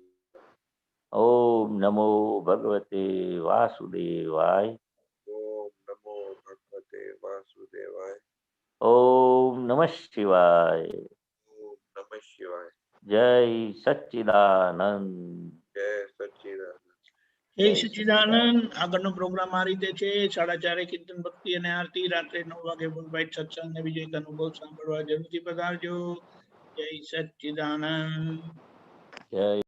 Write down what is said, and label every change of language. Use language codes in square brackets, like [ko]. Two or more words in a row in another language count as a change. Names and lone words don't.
[sa] ओम नमो भगवते वासुदेवाय, ओम नमो भगवते वासुदेवाय, ओम नमः शिवाय। ओम नमः शिवाय। जय सच्चिदानंद। जय सच्चिदानंद। [gu] જય સચ્ચિદાનંદ। આગળનો પ્રોગ્રામ આ રીતે છે, 4:30 કીર્તન ભક્તિ અને આરતી, રાત્રે 9 વાગે ફૂલબાઈટ સત્સંગ ને વિજય અનુભવ સાંભળવા જરૂરથી પધારજો। જય સચ્ચિદાનંદ। જય